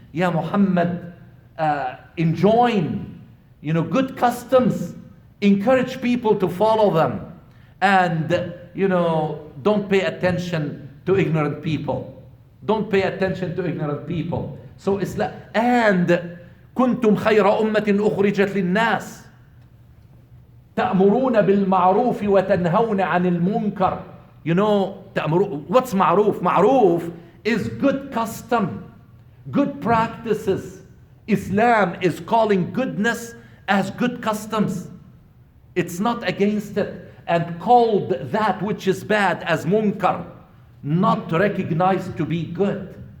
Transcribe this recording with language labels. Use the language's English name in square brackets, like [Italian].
[English] Ya Muhammad, enjoin, you know, good customs, encourage people to follow them, and, you know, don't pay attention to ignorant people. Don't pay attention to ignorant people. So Islam, and [Arabic] كنتم خير أمة أخرجت للناس تأمرون بالمعروف وتنهون عن المنكر. [English] You know, what's معروف? معروف is good custom, good practices. Islam is calling goodness as good customs. It's not against it, and called that which is bad as munkar, not recognized to be good.